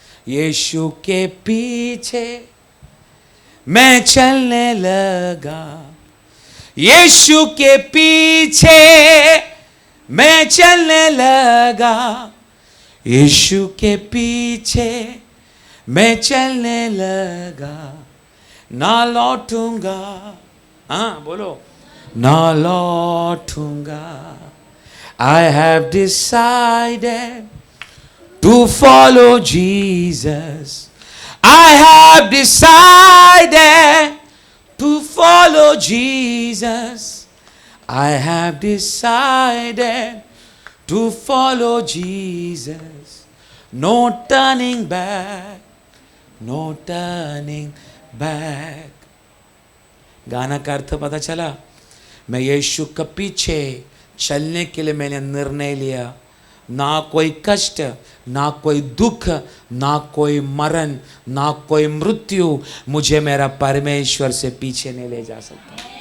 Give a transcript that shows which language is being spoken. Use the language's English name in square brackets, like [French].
[Hindi] यीशु के पीछे मैं चलने लगा, यीशु के पीछे मैं चलने लगा, यीशु के पीछे मैं चलने लगा, ना लौटूंगा, हाँ बोलो, ना लौटूंगा। [English] I have decided to follow Jesus. I have decided to follow Jesus. I have decided to follow Jesus. No turning back, no turning back. [Hindi] गाना का अर्थ पता चला? मैं यीशु के पीछे चलने के लिए मैंने निर्णय लिया। ना कोई कष्ट, ना कोई दुख, ना कोई मरण, ना कोई मृत्यु मुझे मेरा परमेश्वर से पीछे नहीं ले जा सकता।